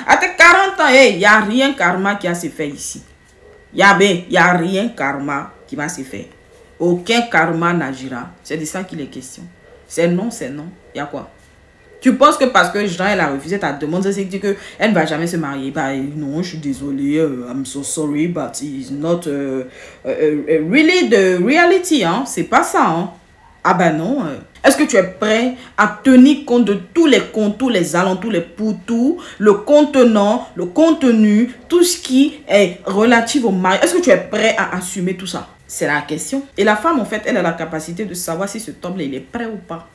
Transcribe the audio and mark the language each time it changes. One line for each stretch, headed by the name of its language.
French: À tes 40 ans, il n'y a rien karma qui a se fait ici. Il y a rien karma qui va se faire. Aucun karma n'agira. C'est de ça qu'il est question. C'est non, c'est non. Il y a quoi? Tu penses que parce que Jean, elle a refusé ta demande, c'est que elle ne va jamais se marier. Bah non, je suis désolée,
English: I'm so sorry, but it's not really the reality,
French: hein. C'est pas ça, hein. Ah bah non. Est-ce que tu es prêt à tenir compte de tous les contours, les alentours, les pourtours, le contenant, le contenu, tout ce qui est relatif au mariage? Est-ce que tu es prêt à assumer tout ça? C'est la question. Et la femme, en fait, elle a la capacité de savoir si ce homme-là, il est prêt ou pas.